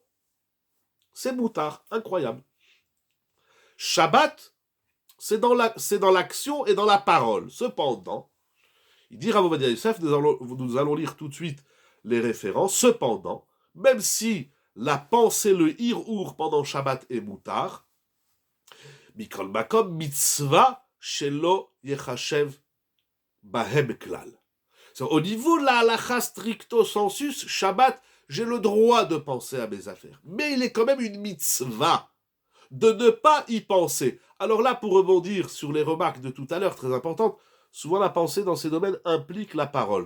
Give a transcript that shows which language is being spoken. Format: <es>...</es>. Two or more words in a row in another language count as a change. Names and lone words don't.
<fr>C'est Mutar, incroyable. Shabbat, c'est dans l'action et dans la parole. Cependant, il dit Rav Ovadia Yosef, nous allons lire tout de suite les références. Cependant, même si la pensée, le hir'ur pendant Shabbat est mutar,</fr> <he>מכל מקום מצוה שלא יחשב בהם כלל.</he> <fr>Au niveau de la halacha</fr> <la>stricto sensus,</la> <fr>Shabbat, j'ai le droit de penser à mes affaires. Mais il est quand même une mitzvah. de ne pas y penser. Alors là, pour rebondir sur les remarques de tout à l'heure, très importantes, souvent la pensée dans ces domaines implique la parole.</fr>